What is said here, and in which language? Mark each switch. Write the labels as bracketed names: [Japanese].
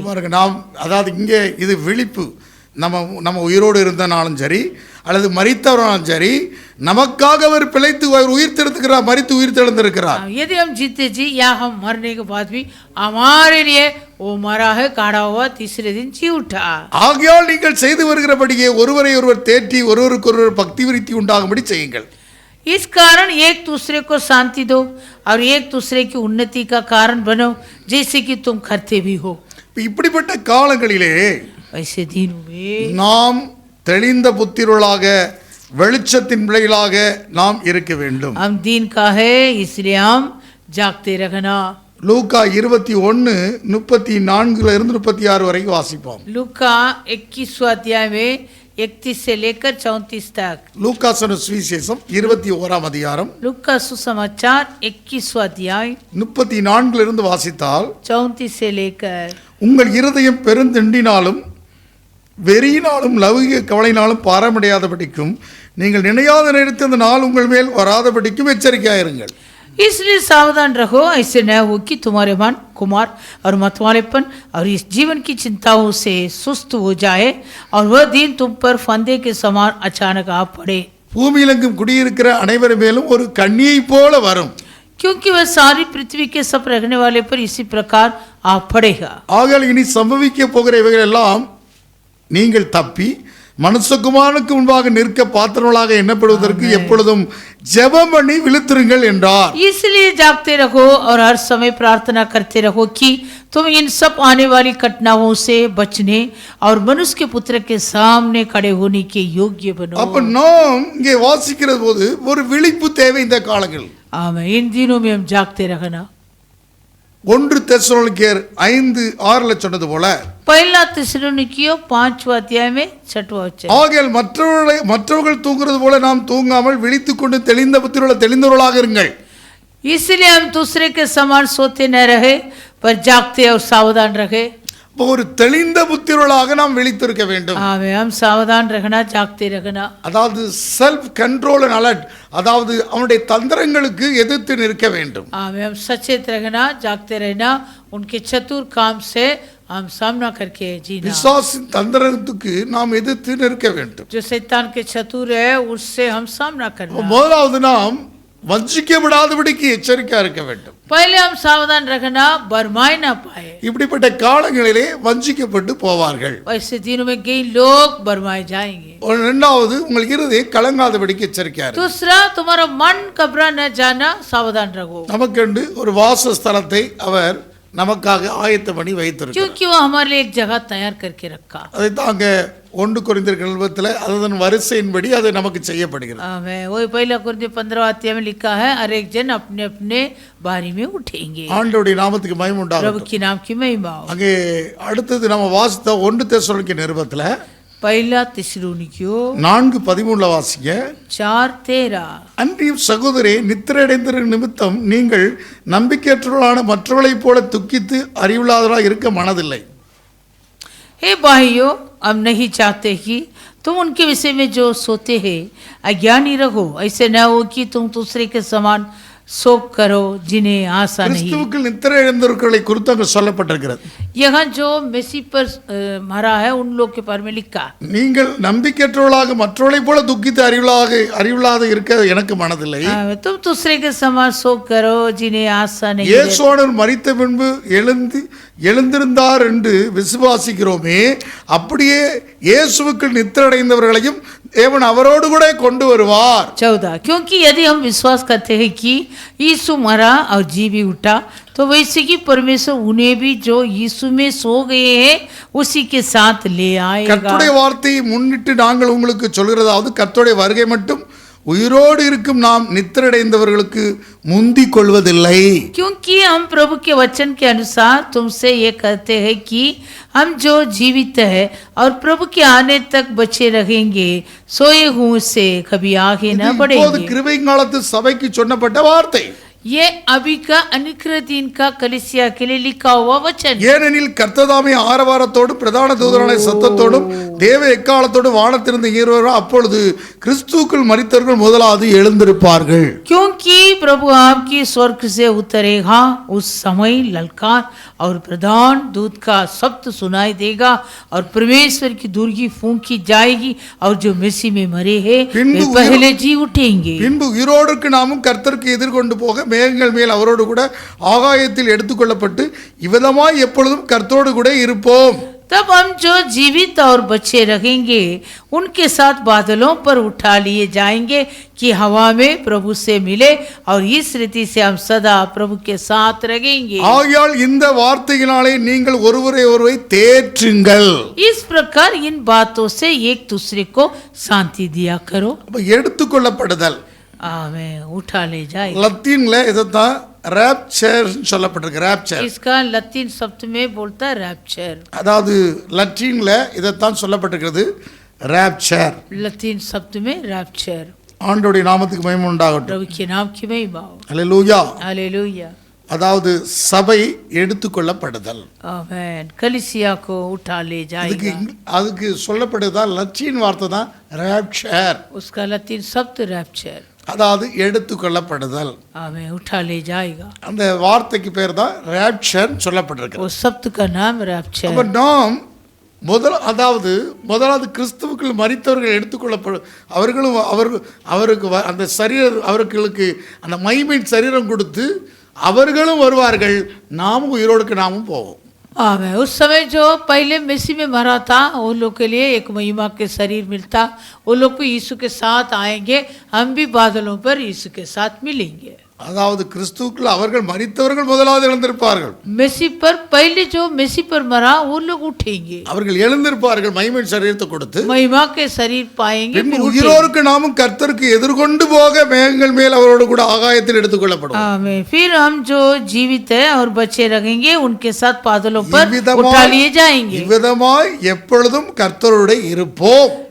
[Tamil] பாருங்க, நாம் அதாவது இங்கே இது விழிப்பு. நம்ம உயிரோடு இருந்தனாலும் சரி அல்லது மரித்தவராலும் சரி நமக்காக அவர் பிழைத்து உயிர் தெழுந்திருக்கிறார், மரித்து உயிர் தெழுந்திருக்கிறார். [Hindi] यदि हम जीते जी या हम मरने के बाद भी हमारे लिए वो मरा है, काढ़ा हुआ, तीसरे दिन जी उठा। [Tamil] ஆகையால் நீங்கள் செய்து வருகிறபடியே ஒருவரை ஒருவர் தேற்றி ஒருவருக்கொருவர் பக்தி விருத்தி உண்டாகும்படி செய்யுங்கள். [Hindi] इस कारण एक दूसरे को शांति दो और एक दूसरे की उन्नति का कारण बनो जैसे कि तुम करते भी हो। [Tamil] இப்படிப்பட்ட காலங்களிலே [Hindi] ऐसे दिनों में [Tamil] நாம் தெளிந்த புத்திரர்களாக வெளிச்சத்தின் பிள்ளைகளாக நாம் இருக்க வேண்டும். [Hindi] हम दिन का है इसलिए हम जागते रखना। [Tamil] லூக்கா 21:34 இருந்து 36 வரைக்கும் வாசிப்போம். [Hindi] लूका 21वां अध्याय में 31 से लेकर 34 तक। [Tamil] லூக்கா சொன்ன சுவிசேஷம் 21ஆம் அதிகாரம் [Hindi] लूका सुसमाचार 21वां अध्याय [Tamil] 34 இருந்து வாசித்தால், [Hindi] 34 से लेकर, [Tamil] உங்கள் இருதயம் பெருந்திண்டினாலும் வெறியினாலும் லௌகிக கவலையினாலும் பாரமடையாதபடிக்கும் நீங்கள் நினையாத நேரத்தில் அந்த நாள் உங்கள் மேல் வராதபடிக்கும் எச்சரிக்கையாயிருங்கள். [Hindi] इसलिए सावधान रहो, ऐसे न हो कि तुम्हारे मन कुमार और मतवालेपन और इस जीवन की चिंताओं से सुस्त हो जाए और वह दिन तुम पर फंदे के समान अचानक आ पड़े। [Tamil] பூமியிலெங்கும் குடியிருக்கிற அனைவர் மேலும் ஒரு கண்ணியை போல வரும். [Hindi] क्योंकि वह सारी पृथ्वी के सब रहने वाले पर इसी प्रकार आ पड़ेगा। [Tamil] ஆகையால் இனி சம்பவிக்க போகிற இவைகள் எல்லாம் நீங்கள் தப்பி மனுஷகுமாரனுக்கு முன்பாக நிற்க பாத்திரங்களாக எண்ணப்படுவதற்கு எப்பொழுதும் ஜெபம் பண்ணி விழித்திருங்கள் என்றார். [Hindi] इसलिए जागते रहो और हर समय प्रार्थना करते रहो कि तुम इन सब आने वाली घटनाओं से बचने और मनुष्य के पुत्र के सामने खड़े होने के योग्य बनो। [Tamil] அப்ப நாம் இங்கே வாசிக்கிற போது ஒரு விழிப்பு தேவை இந்த காலங்கள். [Hindi] आमेन। इन दिनों में हम जागते रहना। [Tamil] 1 தெசலோனிக்கேயர் 5:6 சொன்னது போல [Hindi] पहला थिस्सलुनीकियों 5वां अध्याय में 6वां वचन, [Tamil] ஆகையால் மற்றவர்கள் தூங்குறது போல நாம் தூங்காமல் விழித்துக்கொண்டு தெளிந்த தெளிந்தவர்களாக இருங்கள். [Hindi] इसलिए हम दूसरे के समान सोते न रहे पर जागते और सावधान रहे। [Tamil] ஒரு தெளிந்த புத்திரளாக நாம் விழித்திருக்க வேண்டும். [Hindi] आमें हम सावधान रहना, जागते रहना. [Tamil] அதாவது [English] self control and alert, [Tamil] அதாவது அவனுடைய தந்திரங்களுக்கு எதிர்த்து நிற்க வேண்டும். [Hindi] आमें हम सचेत रहना, जागते रहना, उनके चतुर काम से हम सामना करके जीना. [Tamil] பிசாசின் தந்திரத்துக்கு நாம் எதிர்த்து நிற்க வேண்டும். [Hindi] जो शैतान के चतुर है उससे हम सामना करना. [Tamil] முதலாவது நாம் வஞ்சிக்கப்படாதபடிக்கு எச்சரிக்கையா இருக்க வேண்டும். [Hindi] पहले हम सावधान रखना, बरमाए ना पाए. [Tamil] இப்படிப்பட்ட காலங்களிலே வஞ்சிக்கப்பட்டு போவார்கள். [Hindi] ऐसे दिनों में कई लोग बरमाए जाएंगे. [Tamil] இரண்டாவது உங்கள் இருதயம் கலங்காதபடிக்கு எச்சரிக்கையா இருக்க. [Hindi] दूसरा, तुम्हारा मन घबरा न जाना, सावधान रहो. [Tamil] நமக்கென்று ஒரு வாசஸ்தலத்தை அவர் நமக்காக ஆயத்தம் பண்ணி வைத்திருக்கிறார். [Hindi] क्योंकि वो हमारे लिए एक जगह तैयार करके रखा. [Tamil] அதை தாங்க 1 கொரிந்தியர் நிருபத்தில் அதன் வரிசையின்படி அது நமக்கு செய்யப்படுகிறது. [Hindi] आमें. वही पहला कुरिन्थियों 15 अध्याय में लिखा है, हर एक जन अपने अपने बारी में उठेंगे. [Tamil] ஆண்டவருடைய நாமத்துக்கு மகிமை உண்டாகட்டும். [Hindi] प्रभु की नाम की महिमा हो. [Tamil] அங்கே அடுத்தது நம்ம வாசித்த 1 தெசலோனிக்கே நிருபத்தில் [Hindi] पहला थिस्सलुनीकियों [Tamil] 4:13 வாசிங்க. 4:13. அன்றியும் சகோதரே, நித்திரையடைந்த நிமித்தம் நீங்கள் நம்பிக்கையற்றவர்களான மற்றவர்களைப் போல துக்கித்து அறிவில்லாதவர்களாக இருக்க மனதில்லை. [Hindi] हे भाइयों, हम नहीं चाहते कि तुम उनके विषय में जो सोते हैं अज्ञानी रहो. ऐसे न हो कि तुम दूसरे के समान शोक करो जिन्हें आशा नहीं. [Tamil] கிறிஸ்துவுக்குள் நித்திரை இழந்தவர்களை குறித்து அங்கு சொல்லப்பட்டிருக்கிறது. [Hindi] यहाँ जो मसीह पर मरा है उन लोग के बारे में लिखा. [Tamil] நீங்கள் நம்பிக்கையற்றவர்களாக மற்றவர்களைப் போல துக்கித்து அறிவில்லாத இருக்க எனக்கு மனதில்லை. [Hindi] तुम दूसरे के समान शोक करो जिन्हें आशा नहीं. [Tamil] இயேசுவானவர் மரித்த பின்பு எழுந்திருந்தார் என்று விசுவாசிக்கிறோமே, அப்படியே இயேசுவுக்குள் நித்திரையடைந்தவர்களையும் தேவன் அவரோடு கூட கொண்டு வருவார். 14. [Hindi] क्योंकि यदि हम विश्वास करते हैं कि यीशु मरा और जी भी उठा, तो वैसे कि परमेश्वर उन्हें भी जो यीशु में सो गए हैं उसी के साथ ले आएगा. [Tamil] கர்த்தருடைய வார்த்தையை முன்னிட்டு நாங்கள் உங்களுக்கு சொல்கிறதாவது, கர்த்தருடைய வருகை மட்டும் உயிரோடு இருக்கும் நாம் நித்திரையடைந்தவர்களுக்கு முந்திக் கொள்வதில்லை. [Hindi] क्योंकि हम प्रभु के वचन के अनुसार तुमसे ये कहते हैं कि हम जो जीवित है और प्रभु के आने तक बचे रहेंगे, सोए हुए से कभी आगे न बढ़ेंगे. [Tamil] கிருபை காலத்து சபைக்கு சொன்னப்பட்ட வார்த்தை. [Hindi] ये अभी का अनुग्रह दिन का कलीसिया के लिए लिखा हुआ वचन. [Tamil] ஏனெனில் கர்த்ததாமே ஆரவாரத்தோடும் பிரதான தூதருடைய சத்தத்தோடும் தேவ எக்காலத்தோடு வானத்திலிருந்து ஏறுவாரோ, அப்பொழுது கிறிஸ்துவுக்குள் மரித்தவர்கள் முதலாவது எழுந்திருப்பார்கள். [Hindi] क्योंकि प्रभु आपकी स्वर्ग से उतरेगा, उस समय ललकार और प्रधान दूत का शब्द सुनाई देगा और परमेश्वर की दुर्गी फूंकी जाएगी और जो मसीह में मरे हैं वे पहले जी उठेंगे. [Tamil] பின்பு உயிரோடு நாமும் கர்த்தருக்கு எதிர்கொண்டு போக மேகங்கள் மேல் அவரோடு கூட ஆகாயத்தில் எடுத்துக்கொள்ளப்பட்டு இவ்விதமாய் எப்பொழுதும் கர்த்தரோடு கூட இருப்போம். [Hindi] तब हम जो जीवित और बचे रहेंगे उनके साथ बादलों पर उठा लिए जाएंगे कि हवा में प्रभु से मिले और इस रीति से हम सदा प्रभु के साथ रहेंगे. [Tamil] ஆகையால் இந்த வார்த்தையினாலே நீங்கள் ஒருவரை ஒருவர் தேற்றுங்கள். [Hindi] इस प्रकार इन बातों से एक दूसरे को शांति दिया करो. [Tamil] எடுத்துக்கொள்ளப்படுதல், [Hindi] आमें. उठा ले जाए. [Tamil] லத்தீன்ல இதைத்தான் ரேப்சர் சொல்லப்பட்டிருக்கு. ரேப்சர் [Hindi] इसका लतीन शब्द में बोलता है रैप्चर. [Tamil] அதாவது லத்தீன்ல இதைத்தான் சொல்லப்பட்டிருக்கிறது, ரேப்சர். [Hindi] लतीन शब्द में रैप्चर. [Tamil] ஆண்டவருடைய நாமத்துக்கு மகிமை உண்டாகட்டும். [Hindi] प्रभु के नाम की महिमा हो. [Tamil] அல்லேலூயா. [Hindi] हालेलुया. [Tamil] அதாவது சபை எடுத்துக்கொள்ளப்படுதல். [Hindi] आमेन. कलीसिया को उठा ले जाएगा. [Tamil] அதுக்கு சொல்லப்படுதா லத்தீன் வார்த்தை தான் ரேப்சர். [Hindi] उसका लतीन शब्द रैप्चर. [Tamil] அதாவது எடுத்துக்கொள்ளப்படுதல். [Hindi] आमेन. उठा ले जाएगा. [Tamil] அந்த வார்த்தைக்கு பேர் தான் ரேப்சர் சொல்லப்பட்டிருக்கு. [Hindi] वो शब्द का नाम रैप्चर. [Tamil] அப்ப நாம் முதலாவது கிறிஸ்துவுக்குள் மரித்தவர்கள் எடுத்துக்கொள்ளப்படும். அவர்களும் அவருக்கு அந்த அவர்களுக்கு அந்த மகிமை சரீரம் கொடுத்து அவர்களும் வருவார்கள், நாமும் உயிரோடுக்கு நாமும் போவோம். [Hindi] आमेन. उस समय जो पहले मसीह में मरा था उन लोग के लिए एक महिमा के शरीर मिलता, वो लोग भी यीशु के साथ आएंगे, हम भी बादलों पर यीशु के साथ मिलेंगे. [Tamil] அதாவது கிறிஸ்துவுக்குள் அவர்கள் மரித்தவர்கள் முதலாவது எழுந்திருப்பார்கள். [Hindi] मसीह पर पहले जो मसीह पर मरा वो लोग उठेंगे. [Tamil] அவர்கள் எழுந்திருப்பார்கள் மகிமை சரீரத்தை கொடுத்து, [Hindi] महिमा के शरीर पाएंगे. [Tamil] உயிரோருக்கு நாமும் கர்த்தருக்கு எதிர்கொண்டு போக மேகங்கள் மேல் அவரோடு கூட ஆகாயத்தில் எடுத்துக்கொள்ளப்படும். [Hindi] आमीन. फिर हम जो जीवित है और बचे रहेंगे उनके साथ बादलों पर उठा लिए जाएंगे. [Tamil] இவ்விதமாய் எப்பொழுதும் கர்த்தரோடு இருப்போம்.